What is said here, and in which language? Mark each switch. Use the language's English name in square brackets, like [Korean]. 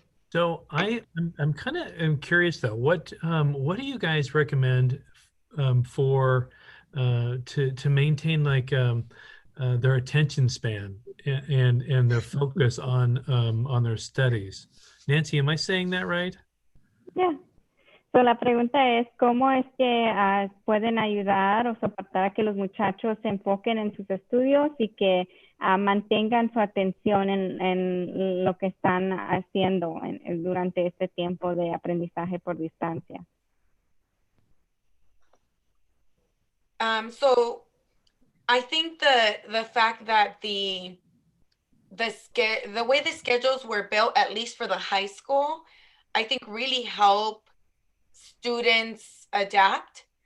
[English] So I'm kind of curious though. What do you guys recommend for to maintain like their attention span and their focus on their studies? Nancy, am I saying that right? Yeah. [Spanish] So, la pregunta es, ¿cómo es que pueden ayudar o soportar a que los muchachos se enfoquen en sus estudios y que mantengan su atención en lo que están haciendo durante este tiempo de aprendizaje por distancia? [English] So I think the fact that the way the schedules were built, at least for the high school, I think really help students adapt.